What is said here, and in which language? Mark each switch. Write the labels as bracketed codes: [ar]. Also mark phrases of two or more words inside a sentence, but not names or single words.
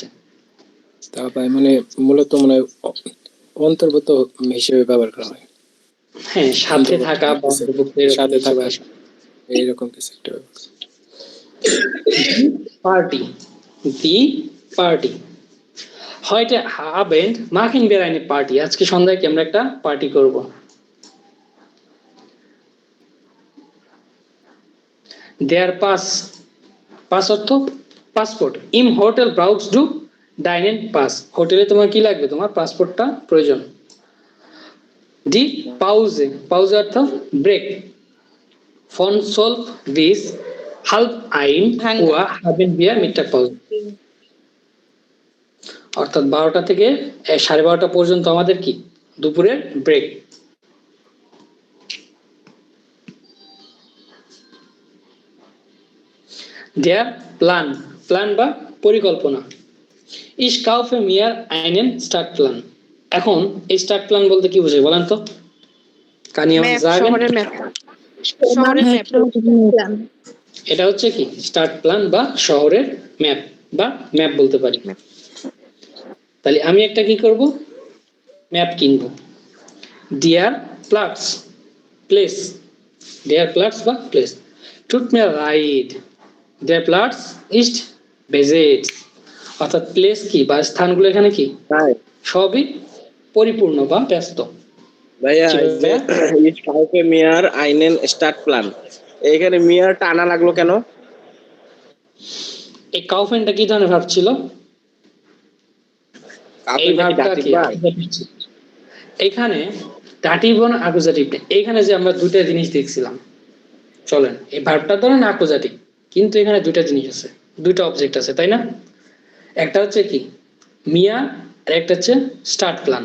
[bn] তারপরে মানে মূলত মানে অন্তর্গত হিসেবে ব্যবহার করা হয়। হ্যাঁ, সাথে থাকা বা সাথে থাকা এইরকম কিছু একটা পার্টি, [de] die Party. heute Abend machen wir eine Party, [bn] আজকে সন্ধ্যায় কি আমরা একটা পার্টি করব। [de] der Pass, [bn] পাস অর্থ পাসপোর্ট, [de] im Hotel brauchst du deinen Pass, [bn] হোটেলে তোমার কি লাগবে, তোমার পাসপোর্টটা প্রয়োজন। [de] die Pause, [bn] পাউজে অর্থ ব্রেক, [de] von 12 bis halb 1 Uhr haben wir Mittagspause, [bn] অর্থাৎ 12টা থেকে 12:30 পর্যন্ত আমাদের কি দুপুরের ব্রেক। [de] der Plan, [bn] প্ল্যান বা পরিকল্পনা, [de] ich kaufe mir einen Stadtplan, [bn] এখন এই স্টার্ট প্ল্যান বলতে কি বোঝায় বলেন তো, কানি আমার যাবেন, শহরের ম্যাপ। শহরের ম্যাপ। এটা হচ্ছে কি স্টার্ট প্ল্যান বা শহরের ম্যাপ বা ম্যাপ বলতে পারি। তাহলে আমি একটা কি করব, ম্যাপ কিনবো। [de] der Platz, [bn] প্লেস, [de] der Platz [bn] বা প্লেস, [de] tut mir leid, der Platz ist besetzt, [bn] অর্থাৎ প্লেস কি বা স্থানগুলো এখানে কি সবই পরিপূর্ণ বা ব্যস্ত। [de] ভাইয়া ich kaufe mir einen Stadtplan, [bn] এখানে মিয়ার টানা লাগলো কেন? এই কাউফেনটা কি ধরনের ভার্ব ছিল, এই ভার্বটা কি এখানে দাটিভ না অ্যাকুজাটিভ, এখানে যে আমরা দুইটা জিনিস দেখছিলাম, চলেন এই ভার্বটা ধরেন অ্যাকুজাটিভ, কিন্তু এখানে দুইটা জিনিস আছে, দুইটা অবজেক্ট আছে তাই না, একটা হচ্ছে কি মিয়া আর একটা হচ্ছে স্টার্ট প্ল্যান।